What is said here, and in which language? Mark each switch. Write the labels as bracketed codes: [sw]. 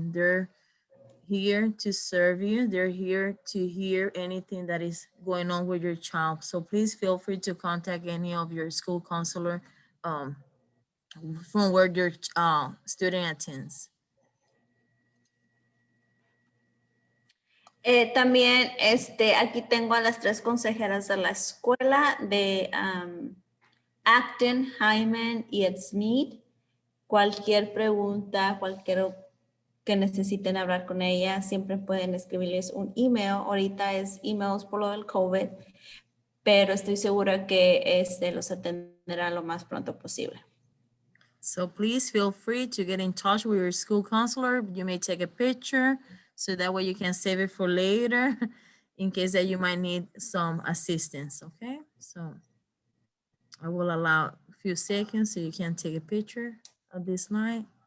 [en] They're here to serve you. They're here to hear anything that is going on with your child. So please feel free to contact any of your school counselor from where your student attends. [es] También aquí tengo a las 3 consejeras de la escuela de Acton, Hyman y Smith. Cualquier pregunta, cualquier que necesiten hablar con ella, siempre pueden escribirles un email. Ahorita es emails por lo del COVID, pero estoy segura que los atenderá lo más pronto posible. [en] So please feel free to get in touch with your school counselor. You may take a picture so that way you can save it for later in case that you might need some assistance, okay? So I will allow a few seconds so you can take a picture of this slide.